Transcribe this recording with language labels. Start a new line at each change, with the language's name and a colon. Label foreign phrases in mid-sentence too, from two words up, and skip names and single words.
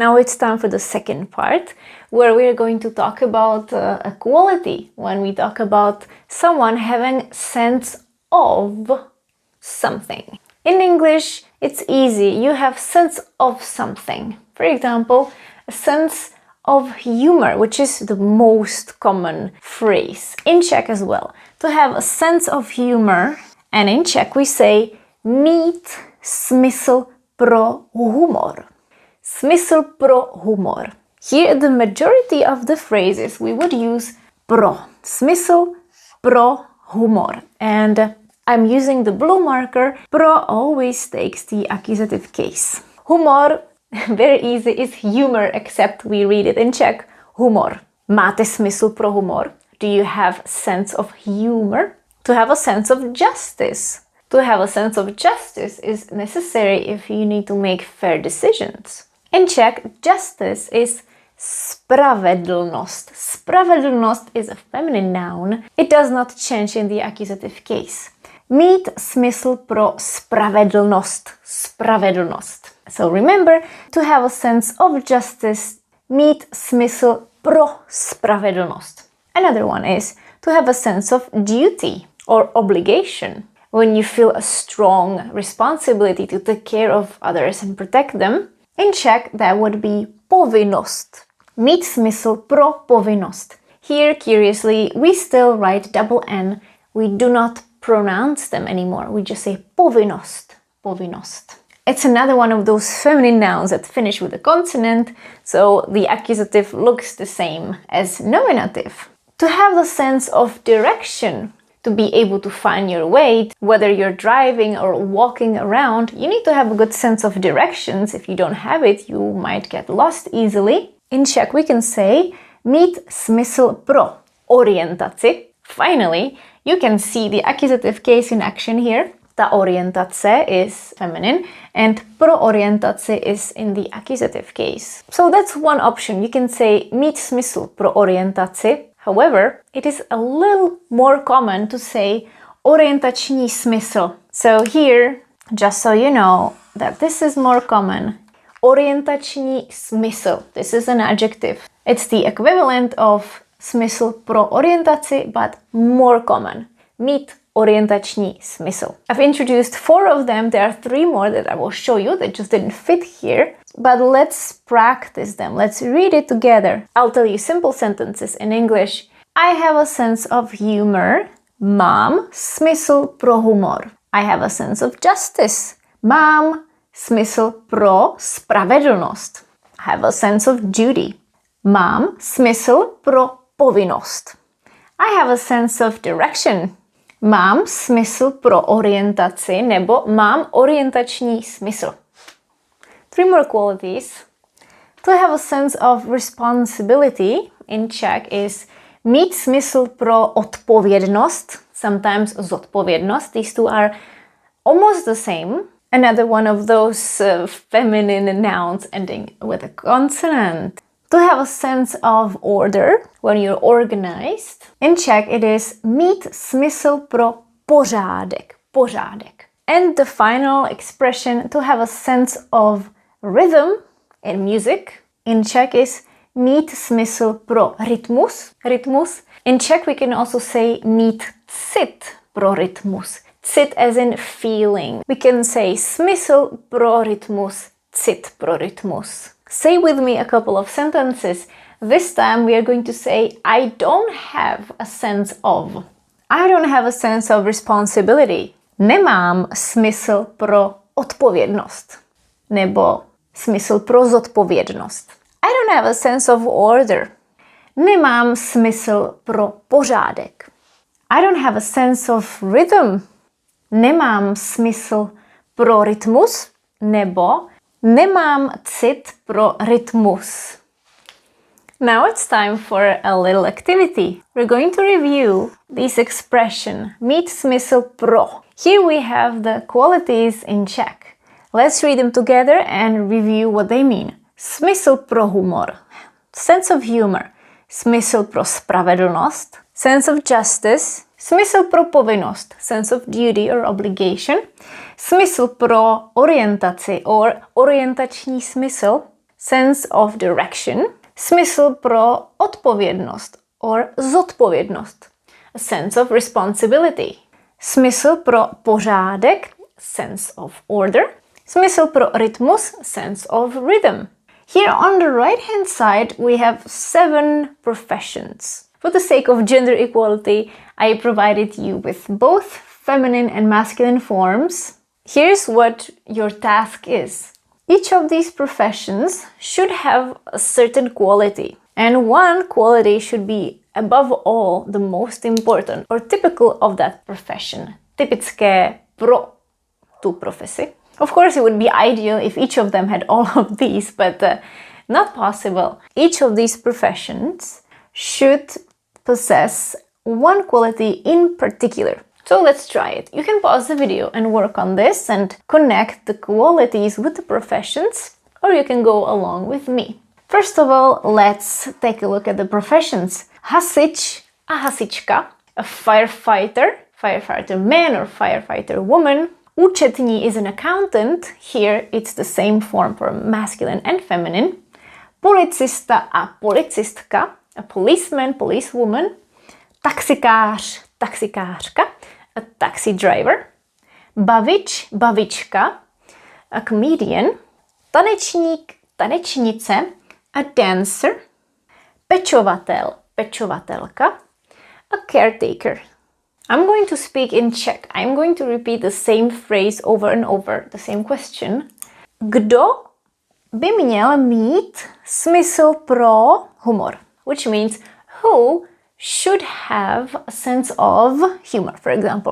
English: Now it's time for the second part, where we are going to talk about a quality when we talk about someone having sense of something. In English, it's easy. You have sense of something. For example, a sense of humor, which is the most common phrase. In Czech as well. To have a sense of humor, and in Czech we say
Czech: mít smysl pro humor. Smysl pro humor.
English: Here the majority of the phrases we would use pro.
Czech: Smysl pro humor.
English: And I'm using the blue marker. Pro always takes the accusative case. Humor, very easy, is humor, except we read it in Czech.
Czech: Humor. Máte smysl pro humor?
English: Do you have sense of humor? To have a sense of justice. To have a sense of justice is necessary if you need to make fair decisions. In Czech, justice is spravedlnost. Spravedlnost is a feminine noun. It does not change in the accusative case.
Czech: Mít smysl pro spravedlnost. Spravedlnost.
English: So remember, to have a sense of justice,
Czech: mít smysl pro spravedlnost.
English: Another one is to have a sense of duty or obligation. When you feel a strong responsibility to take care of others and protect them. In Czech, that would be povinnost.
Czech: Mít smysl pro povinnost.
English: Here, curiously, we still write double N. We do not pronounce them anymore. We just say povinnost. Povinnost. It's another one of those feminine nouns that finish with a consonant, so the accusative looks the same as nominative. To have the sense of direction, to be able to find your way, whether you're driving or walking around, you need to have a good sense of directions. If you don't have it, you might get lost easily. In Czech, we can say
Czech: mít smysl pro orientaci.
English: Finally, you can see the accusative case in action here.
Czech: Ta orientace
English: is feminine and
Czech: pro orientaci
English: is in the accusative case. So that's one option. You can say
Czech: mít smysl pro orientaci.
English: However, it is a little more common to say
Czech: orientační smysl.
English: So here, just so you know that this is more common,
Czech: orientační smysl.
English: This is an adjective. It's the equivalent of
Czech: smysl pro orientaci,
English: but more common.
Czech: Mít orientační smysl.
English: I've introduced 4 of them. There are 3 more that I will show you that just didn't fit here. But let's practice them. Let's read it together. I'll tell you simple sentences in English. I have a sense of humor.
Czech: Mám smysl pro humor.
English: I have a sense of justice.
Czech: Mám smysl pro spravedlnost.
English: I have a sense of duty.
Czech: Mám smysl pro povinnost.
English: I have a sense of direction.
Czech: Mám smysl pro orientaci nebo mám orientační smysl.
English: 3 more qualities. To have a sense of responsibility in Czech is
Czech: mít smysl pro odpovědnost,
English: sometimes zodpovědnost. These two are almost the same. Another one of those feminine nouns ending with a consonant. To have a sense of order, when you're organized. In Czech it is
Czech: mít smysl pro pořádek.
English: Pořádek. And the final expression, to have a sense of rhythm in music. In Czech is
Czech: mít smysl pro rytmus.
English: Rytmus. In Czech we can also say
Czech: mít cit pro rytmus.
English: Cit as in feeling. We can say
Czech: smysl pro rytmus, cit pro rytmus.
English: Say with me a couple of sentences. This time we are going to say I don't have a sense of. I don't have a sense of responsibility.
Czech: Nemám smysl pro odpovědnost. Nebo smysl pro zodpovědnost.
English: I don't have a sense of order.
Czech: Nemám smysl pro pořádek.
English: I don't have a sense of rhythm.
Czech: Nemám smysl pro rytmus. Nebo nemám cit pro rytmus.
English: Now it's time for a little activity. We're going to review this expression,
Czech: mít smysl pro.
English: Here we have the qualities in Czech. Let's read them together and review what they mean.
Czech: Smysl pro humor,
English: sense of humor.
Czech: Smysl pro spravedlnost,
English: sense of justice.
Czech: Smysl pro povinnost,
English: sense of duty or obligation.
Czech: Smysl pro orientaci or orientační smysl.
English: sense of direction.
Czech: Smysl pro odpovědnost or zodpovědnost.
English: A sense of responsibility.
Czech: Smysl pro pořádek,
English: sense of order.
Czech: Smysl pro rytmus,
English: sense of rhythm. Here on the right-hand side, we have 7 professions. For the sake of gender equality, I provided you with both feminine and masculine forms. Here's what your task is. Each of these professions should have a certain quality. And one quality should be above all the most important or typical of that profession.
Czech: Typické pro tu profesi.
English: Of course, it would be ideal if each of them had all of these, but not possible. Each of these professions should possess one quality in particular. So let's try it. You can pause the video and work on this and connect the qualities with the professions, or you can go along with me. First of all, let's take a look at the professions.
Czech: Hasič a hasička,
English: a firefighter, firefighter man or firefighter woman. Účetní is an accountant. Here it's the same form for masculine and feminine.
Czech: Policista a policistka,
English: a policeman, policewoman.
Czech: Taxikář, taxikářka,
English: a taxi driver.
Czech: Bavič, bavička,
English: a comedian.
Czech: Tanečník, tanečnice,
English: a dancer.
Czech: Pečovatel, pečovatelka,
English: a caretaker. I'm going to speak in Czech. I'm going to repeat the same phrase over and over, the same question.
Czech: Kdo by měl mít smysl pro humor?
English: Which means who should have a sense of humor, for example.